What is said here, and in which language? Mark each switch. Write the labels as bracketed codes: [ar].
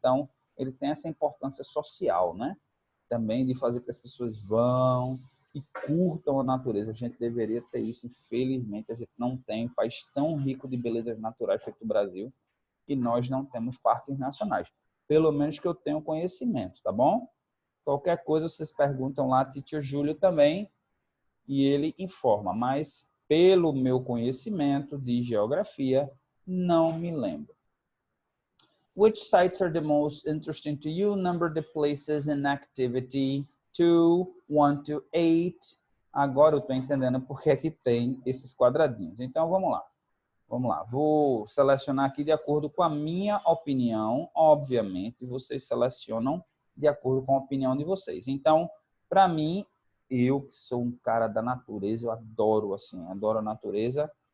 [pt] Então, ele tem essa importância social, né? Também de fazer com que as pessoas vão e curtam a natureza. A gente deveria ter isso, infelizmente a gente não tem um país tão rico de belezas naturais feito o Brasil e nós não temos parques nacionais. Pelo menos que eu tenha conhecimento, tá bom? Qualquer coisa vocês perguntam lá, Teacher Júlio também, e ele informa, mas pelo meu conhecimento de geografia, não me lembro. [en] Which sites are the most interesting to you? Number the places in activity 2, 1 to 8. [pt] Agora eu estou entendendo porque aqui tem esses quadradinhos. Então, vamos lá. Vamos lá. Vou selecionar aqui de acordo com a minha opinião. Obviamente, vocês selecionam de acordo com a opinião de vocês. Então, para mim, eu que sou um cara da natureza, eu adoro a natureza.